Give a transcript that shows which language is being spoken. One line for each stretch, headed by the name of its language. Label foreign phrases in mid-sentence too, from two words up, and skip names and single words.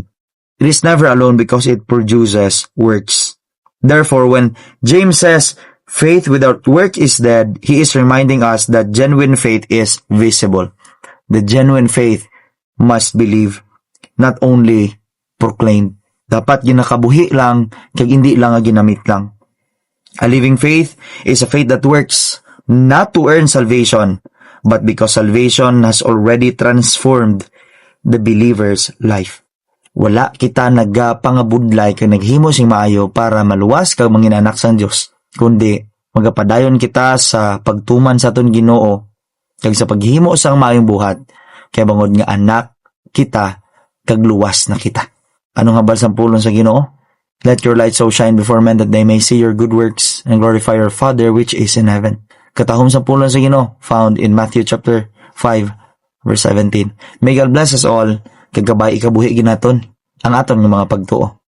English: It is never alone because it produces works. Therefore, when James says, faith without work is dead, he is reminding us that genuine faith is visible. The genuine faith must believe, not only proclaim.
Hiligaynon: Dapat ginakabuhi lang, kag hindi lang ginamit lang.
English: A living faith is a faith that works, not to earn salvation, but because salvation has already transformed the believer's life.
Hiligaynon: Wala kita nagapangabudlay kag naghimo sing maayo para maluwas kag manginanak sang Dios, kundi magapadayon kita sa pagtuman sa aton Ginoo kag sa paghimo sang maayong buhat kay bangod nga anak kita kag luwas na kita. Anong habal sang pulong sa Ginoo?
English: Let your light so shine before men that they may see your good works and glorify your Father which is in heaven.
Hiligaynon: Katahom sa pulong sa Ginoo
English: found in Matthew chapter 5 verse 17. May God bless us all.
Hiligaynon: Kagabay ikabuhi ginaton ang aton nga mga pagtuo.